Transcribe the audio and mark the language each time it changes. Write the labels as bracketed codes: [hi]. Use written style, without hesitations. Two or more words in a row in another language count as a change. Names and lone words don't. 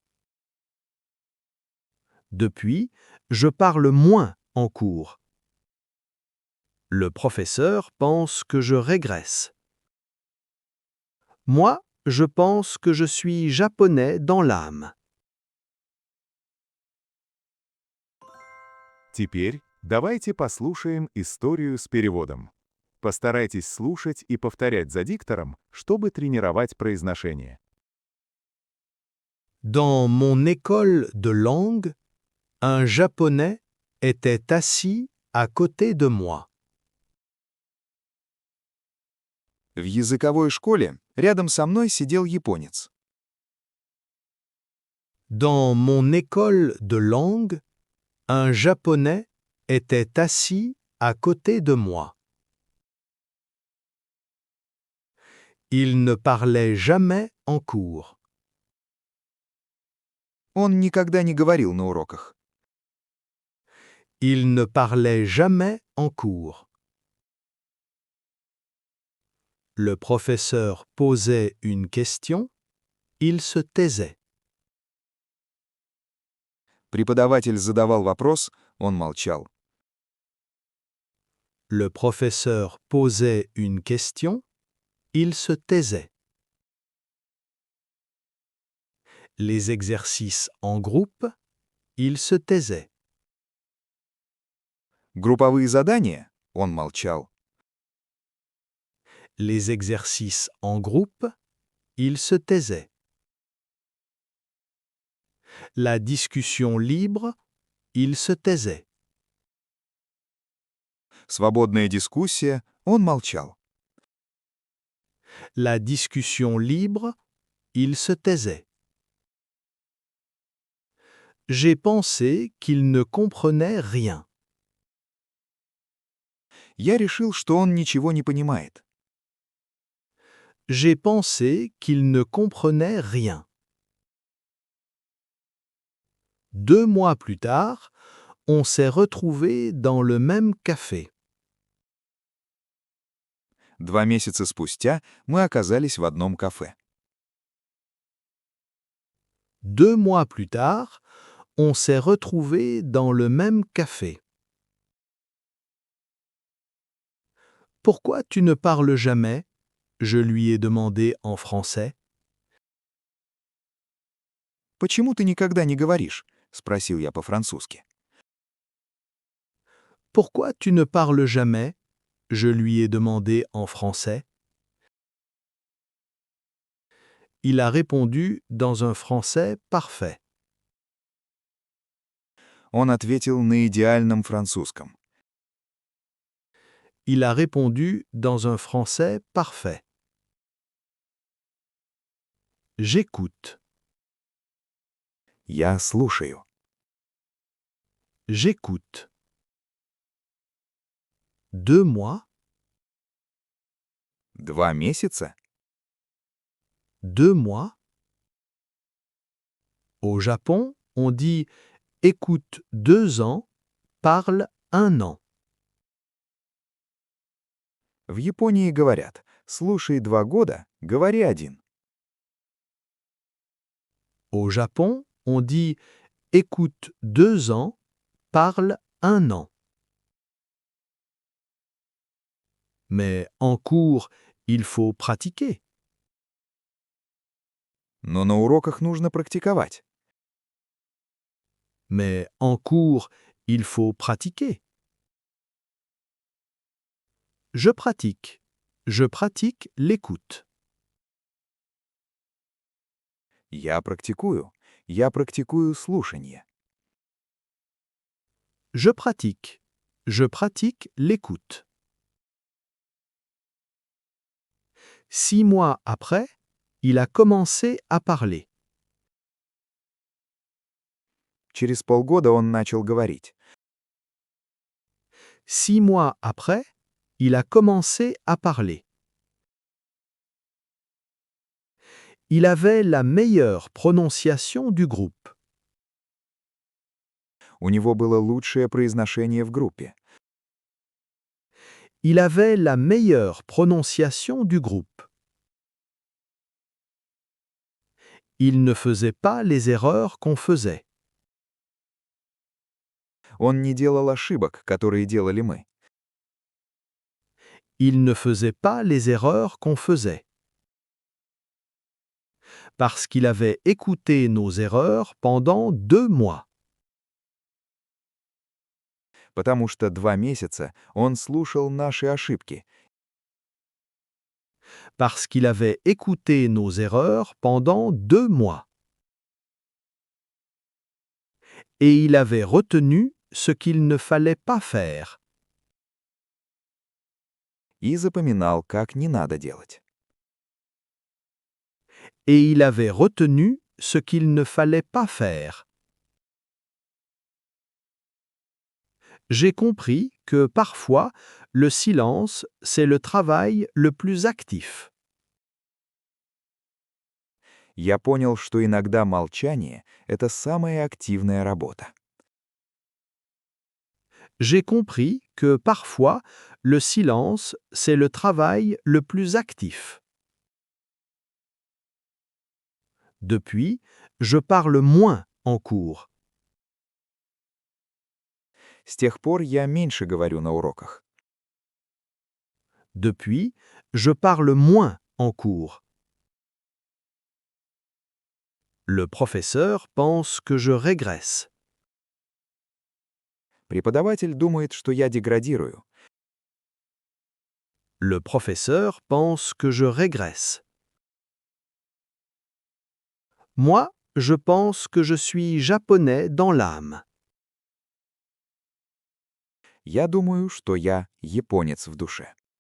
[fr] Depuis, je parle moins en cours. Le professeur pense que je régresse. Moi, je pense que je suis japonais dans l'âme. [ru] Теперь давайте послушаем историю с переводом. Постарайтесь слушать и повторять за диктором, чтобы тренировать произношение. [fr] Dans mon école de langue, un Japonais était assis à côté de moi. [ru] В языковой школе рядом со мной сидел японец. [fr] Dans mon école de langue, un Japonais était assis à côté de moi. Il ne parlait jamais en cours. [ru] Он никогда не говорил на уроках. [fr] Il ne parlait jamais en cours. Le professeur posait une question, il se taisait. [ru] Преподаватель задавал вопрос, он молчал. [fr] Le professeur posait une question, il se taisait. Les exercices en groupe, il se taisait. [ru] Групповые задания, он молчал. [fr] Les exercices en groupe, il se taisait. La discussion libre, il se taisait. [ru] Свободная дискуссия, он молчал. [fr] La discussion libre, il se taisait. J'ai pensé qu'il ne comprenait rien. [ru] Я решил, что он ничего не понимает. [fr] J'ai pensé qu'il ne comprenait rien. 2 mois plus tard, on s'est retrouvés dans le même café. [ru] 2 месяца спустя мы оказались в одном кафе. [fr] 2 mois plus tard, on s'est retrouvés dans le même café. Pourquoi tu ne parles jamais? Je lui ai demandé en français. [ru] «Почему ты никогда не говоришь?» — спросил я по-французски. [fr] Pourquoi tu ne parles jamais? Je lui ai demandé en français. Il a répondu dans un français parfait. [ru] Он ответил на идеальном французском. [fr] Il a répondu dans un français parfait. J'écoute. [ru] Я слушаю. [fr] J'écoute. 2 mois, [ru] 2 месяца? [fr] 2 mois. Au Japon, on dit écoute 2 ans, parle 1 an. [ru] В Японии говорят: «Слушай 2 года, говори 1». [fr] Au Japon, on dit écoute 2 ans, parle 1 an. Mais en cours, il faut pratiquer. [ru] Но на уроках нужно практиковать. [fr] Mais en cours, il faut pratiquer. Je pratique. Je pratique l'écoute. [ru] Я практикую. Я практикую слушание. [fr] Je pratique. Je pratique l'écoute. 6 mois après, il a commencé à parler. [ru] Через полгода он начал говорить. [fr] 6 mois après, il a commencé à parler. Il avait la meilleure prononciation du groupe. [ru] У него было lучшее произношение в группе. [fr] Il avait la meilleure prononciation du groupe. Il ne faisait pas les erreurs qu'on faisait. [ru] Он не делал ошибок, которые делали мы. [fr] Il ne faisait pas les erreurs qu'on faisait. Parce qu'il avait écouté nos erreurs pendant 2 mois. [ru] Потому что 2 месяца он слушал наши ошибки. [fr] Parce qu'il avait écouté nos erreurs pendant 2 mois. Et il avait retenu ce qu'il ne fallait pas faire. [ru] И запоминал, как не надо делать. [fr] Et il avait retenu ce qu'il ne fallait pas faire. J'ai compris que parfois, le silence, c'est le travail le plus actif. [ru] Я понял, что иногда молчание — это самая активная работа. [fr] J'ai compris que parfois, le silence, c'est le travail le plus actif. Depuis, je parle moins en cours. [ru] С тех пор я меньше говорю на уроках. [fr] Depuis, je parle moins en cours. Le professeur pense que je régresse. [ru] Преподаватель думает, что я деградирую. [fr] Le professeur pense que je régresse. Moi, je pense que je suis japonais dans l'âme. [ru] Я думаю, что я японец в душе.